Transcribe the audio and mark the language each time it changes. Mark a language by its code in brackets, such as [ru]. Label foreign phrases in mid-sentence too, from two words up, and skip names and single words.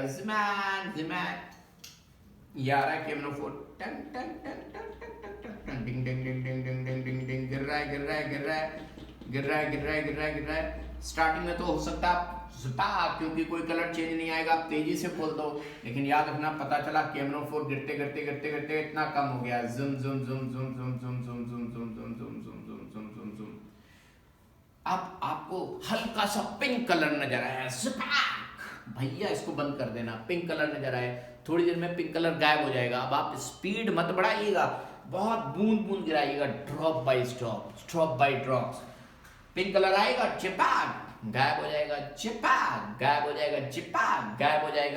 [hi] ज़ुबान ये आ रहा है KMnO4, टंग टंग टंग टंग टंग टंग टंग डिंग डिंग डिंग डिंग डिंग डिंग डिंग डिंग, गिर रहा है। स्टार्टिंग में तो हो सकता है क्योंकि कोई [en] color change [hi] नहीं आएगा, आप तेजी से खोल दो, लेकिन याद रखना पता चला KMnO4 गिरते इतना कम हो गया। जुम जुम जुम जुम जुम जुम जुम जुम जुम जुम जुम जुम जुम जुम जुम जुम। अब आपको हल्का सा [en] pink color [hi] नजर आया, भैया इसको बंद कर देना। [en] pink color [hi] नजर आए, थोड़ी देर में [en] pink color [hi] गायब हो जाएगा। अब आप स्पीड मत बढ़ाइएगा, बहुत बूंद गिराइएगा, [en] drop by drop. pink color [hi] आएगा, चिपक गायब हो जाएगा, चिपक गायब हो जाएगा, चिपक गायब हो जाएगा।